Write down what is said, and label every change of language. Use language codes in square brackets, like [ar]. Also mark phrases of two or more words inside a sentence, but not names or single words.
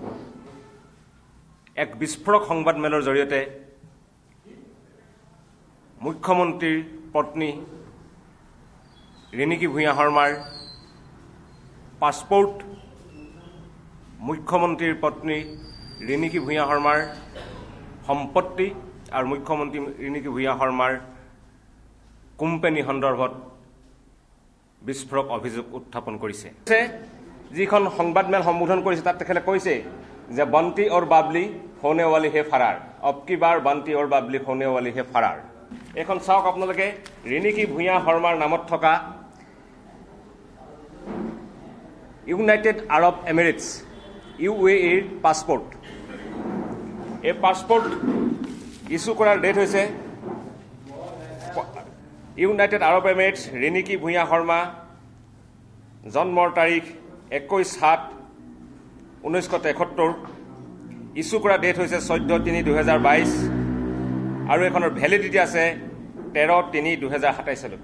[as] এক বিস্ফোৰক সংবাদমেলৰ জৰিয়তে মুখ্যমন্ত্ৰীৰ পত্নী ৰিণিকী ভূঞা শৰ্মাৰ পাছপোৰ্ট, মুখ্যমন্ত্ৰীৰ পত্নী ৰিণিকী ভূঞা শৰ্মাৰ সম্পত্তি আৰু মুখ্যমন্ত্ৰী ৰিণিকী ভূঞা শৰ্মাৰ কোম্পানী সন্দৰ্ভত বিস্ফোৰক অভিযোগ উত্থাপন কৰিছে। যিখন সংবাদমেল সম্বোধন কৰিছে তাত তেখেতে কৈছে যে [hi] বন্তি और বাবলি होने वाली है फरार, अब की बार बंटी और बाबली होने वाली है फरार। [as] এখন চাওক আপোনালোকে ৰিণিকী ভূঞা শৰ্মাৰ নামত থকা ইউনাইটেড আৰব এমিৰেটছ UAEৰ পাছপোৰ্ট, এই পাছপোৰ্ট ইছ্যু কৰাৰ ডেট হৈছে ইউনাইটেড আৰব এমিৰেটছ ৰিণিকী ভূঞা শৰ্মা জন্মৰ তাৰিখ 21/7/1973, ইছ্যু কৰা ডেট হৈছে 14/3/2022 আৰু এখনৰ ভ্যালিডিটি আছে 13/3/2027 লৈকে।